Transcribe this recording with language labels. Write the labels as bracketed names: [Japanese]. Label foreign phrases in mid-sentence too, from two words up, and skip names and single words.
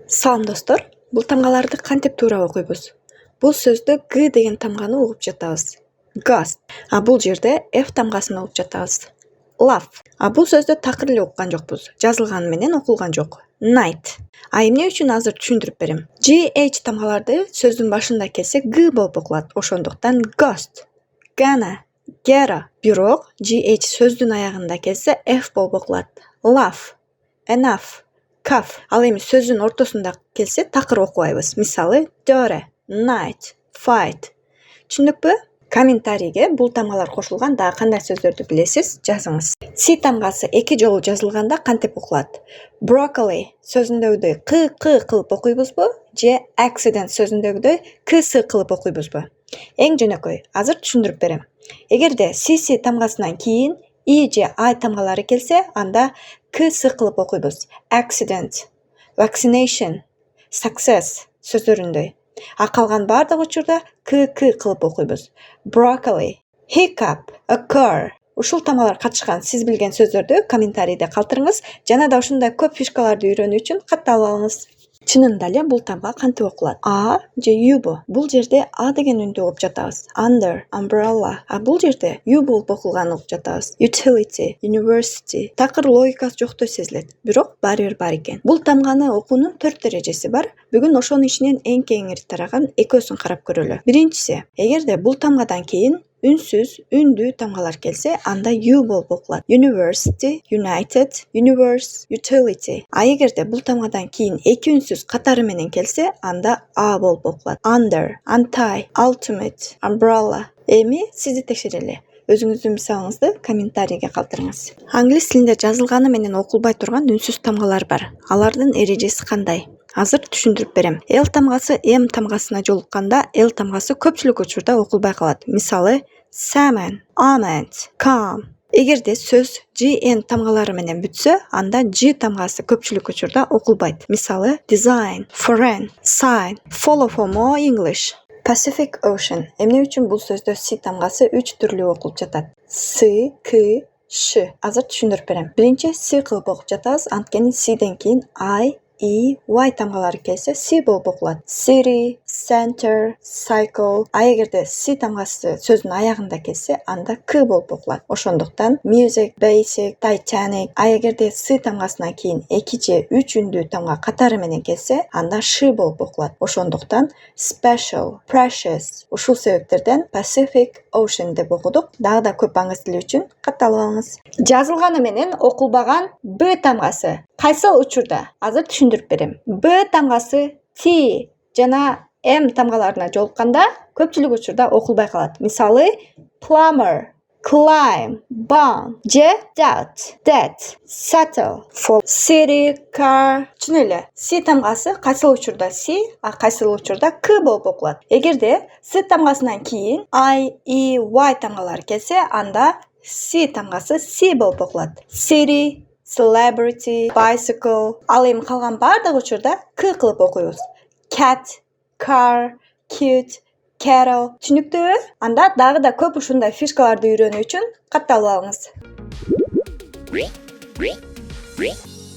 [Kyrgyz] Салам достор, бул тамгаларды кантип туура окуйбуз? Бул сөздө Г деген тамганы угуп жатабыз. [English] Ghost. [Kyrgyz] А бул жерде F тамгасын угуп жатабыз. [English] Laugh. [Kyrgyz] А бул сөздө такыр эле уккан жокпуз. Жазылганы менен окулган жок. [English] Night. [Kyrgyz] А эмне үчүн азыр түшүндүрүп берем. GH тамгаларды сөздүн башында келсе G болуп окулат. [English] Ошондуктан ghost. Gonna, gera. [Kyrgyz] Бирок GH сөздүн аягында келсе F болуп окулат. [English] Laugh. Enough. Cuff. [Kyrgyz] Ал эми сөздүн ортосунда келсе такыр окубайбыз. Мисалы, [English] dirty, night, fight. [Kyrgyz] Түшүндүкпү? Комментарийге бул тамгалар кошулган дагы кандай сөздөрдү билесиз? Жазыңыз. C тамгасы эки жолу жазылганда кантип окулат? Broccoli сөзүндөгүдөй q кылып окуйбузбу? Же accident сөзүндөгүдөй ks кылып окуйбузбу? Эң жөнөкөй. Азыр түшүндүрүп берем. Эгерде cc тамгасынан кийин I же I тамгалары келсе, анда ks кылып окуйбуз. [English] Accident, vaccination, success сөздөрүндөй. [Kyrgyz] А калган бардык учурда kk кылып окуйбуз. [English] Broccoli, hiccup, occur. [Kyrgyz] Ушул тамгалар катышкан сиз билген сөздөрдү комментарийде калтырыңыз. Жана да ушундай көп фишкаларды үйрөнүү үчүн катталып алыңыз. Чынында эле бул тамга кантип окулат? А же юбу? Бул жерде А деген үндү угуп жатабыз. [English] Under, umbrella. [Kyrgyz] А бул жерде ю болуп окулганын угуп жатабыз. [English] Utility, university. [Kyrgyz] Такыр логикасы жоктой сезилет. Бирок баары бир бар экен. Бул тамганы окуунун 4 дережеси бар. Бүгүн ошонун ичинен эң кеңири тараган экөөсүн карап көрөлү. Биринчиси, эгерде бул тамгадан кийин үнсүз, үндүү тамгалар келсе, анда ю болуп окулат. [English] University, united, universe, utility. [Kyrgyz] А эгерде бул тамгадан кийин эки үнсүз катары менен келсе, анда А болуп окулат. [English] Under, untie, ultimate, umbrella. [Kyrgyz] Эми сизди текшерели. Өзүңүздүн мисалыңызды комментарийге калтырыңыз. Англис тилинде жазылганы менен окулбай турган үнсүз тамгалар бар. Алардын эрежеси кандай? Азыр түшүндүрүп берем. L тамгасы M тамгасына жолукканда L тамгасы көпчүлүк учурда окулбай калат. Мисалы, [English] salmon, almond, calm. [Kyrgyz] Эгерде сөз GN тамгалары менен бүтсө, анда G тамгасы көпчүлүк учурда окулбайт. Мисалы, [English] design, foreign, sign. Follow for more English. Pacific Ocean. [Kyrgyz] Эмне үчүн бул сөздө C тамгасы 3 түрлүү окулуп жатат? S, K, Ш. Азыр түшүндүрүп берем. Биринчи C кылып окуп жатабыз, анткени C'ден кийин I, E, Y тамгалары келсе C болуп окулат. [English] City, center, cycle. [Kyrgyz] А эгерде C тамгасы сөздүн аягында келсе, анда K болуп окулат. [English] Ошондуктан music, basic, Titanic. [Kyrgyz] А эгерде C тамгасынан кийин 2 же 3 үндүү тамга катары менен келсе, анда Ш болуп окулат. [English] Ошондуктан special, precious. [Kyrgyz] Ушул себептерден [English] Pacific Ocean [Kyrgyz] деп окудук. Дагы да көп аңыз тили үчүн катталып алыңыз. Жазылганы менен окулбаган Б тамгасы кайсыл учурда? Азыр түшүндүрүп берем. Б тамгасы T жана M тамгаларына жолукканда көпчүлүк учурда окулбай калат. Мисалы, [English] plumber, climb, bound, же doubt, debt, settle, fall, city, car. [Kyrgyz] Түшүнөлү. C тамгасы кайсыл учурда C, а кайсыл учурда K болуп окулат. Эгерде C тамгасынан кийин I, E, Y тамгалары келсе, анда C тамгасы C болуп окулат. [English] City, celebrity, bicycle. [Kyrgyz] Ал эми калган бардык учурда K кылып окуйбуз. [English] Cat, car, cute, cattle. [Kyrgyz] Түшүнүктүүбү? Анда дагы да көп ушундай фишкаларды үйрөнүү үчүн катталып алыңыз.